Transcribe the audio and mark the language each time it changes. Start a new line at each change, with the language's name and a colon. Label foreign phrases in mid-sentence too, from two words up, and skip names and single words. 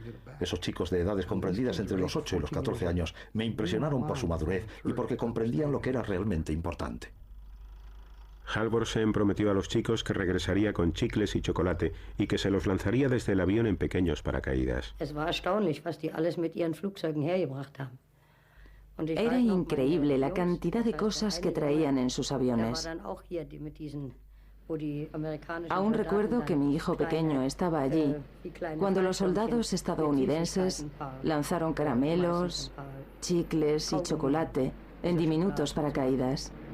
Spanish: Esos chicos de edades comprendidas entre los 8 y los 14 años me impresionaron por su madurez y porque comprendían lo que era realmente importante. Halvorsen prometió a los chicos que regresaría con chicles y chocolate y que se los lanzaría desde el avión en pequeños paracaídas.
German: Es war erstaunlich, was die alles mit ihren Flugzeugen hergebracht haben.
Spanish: Era increíble la cantidad de cosas que traían en sus aviones. Aún recuerdo que mi hijo pequeño estaba allí cuando los soldados estadounidenses lanzaron caramelos, chicles y chocolate en diminutos paracaídas.